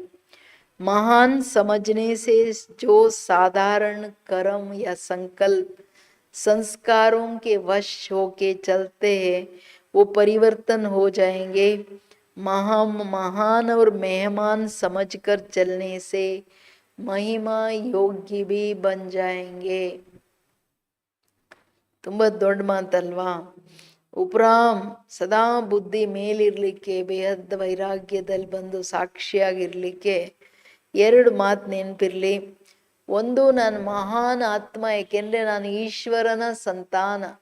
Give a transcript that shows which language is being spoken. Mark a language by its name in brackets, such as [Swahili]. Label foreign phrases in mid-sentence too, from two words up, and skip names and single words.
[Hindi] महान समझने से जो साधारण कर्म या संकल्प संस्कारों के वश होके चलते हैं वो परिवर्तन हो जाएंगे। महान और मेहमान समझकर चलने से महिमा योग्य भी बन जाएंगे। [Kannada] ತುಂಬ ದೊಡ್ಡ ಮಾತಲ್ವಾ? ಉಪರಾಮ್ ಸದಾ ಬುದ್ಧಿ ಮೇಲಿರ್ಲಿಕ್ಕೆ, ಬೇಹದ್ದ ವೈರಾಗ್ಯದಲ್ಲಿ ಬಂದು ಸಾಕ್ಷಿಯಾಗಿರ್ಲಿಕ್ಕೆ ಎರಡು ಮಾತು ನೆನಪಿರ್ಲಿ. ಒಂದು, ನಾನು ಮಹಾನ್ ಆತ್ಮ, ಏಕೆಂದ್ರೆ ನಾನು ಈಶ್ವರನ ಸಂತಾನ.